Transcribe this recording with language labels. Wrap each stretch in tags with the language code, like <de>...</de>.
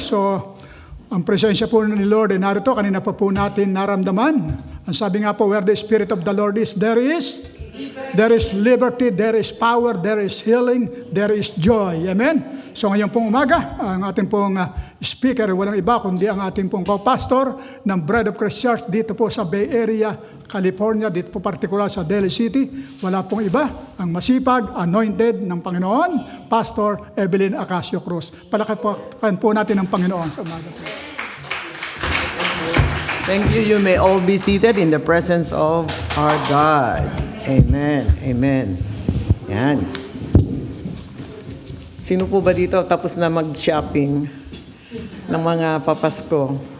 <tl>So, ang presensya po ni Lord ay narito. Kanina pa po natin naramdaman. Ang sabi nga po,</tl> <en>where the Spirit of the Lord is, there is liberty, there is power, there is healing, there is joy.</en> <tl>Amen? So ngayon pong umaga, ang ating pong speaker, walang iba kundi ang ating pong co-pastor ng Bride of Christ Church dito po sa Bay Area, California, dito po partikular sa Daly City. Wala pong iba, ang masipag, anointed ng Panginoon, Pastor Evelyn Acacio Cruz. Palakpakan po natin ang Panginoon sa umaga po.</tl> <en>Thank you. You may all be seated in the presence of our God.</en> <tl>Amen. Amen. Yan. Sino po ba dito tapos na mag-shopping ng mga papasko?</tl>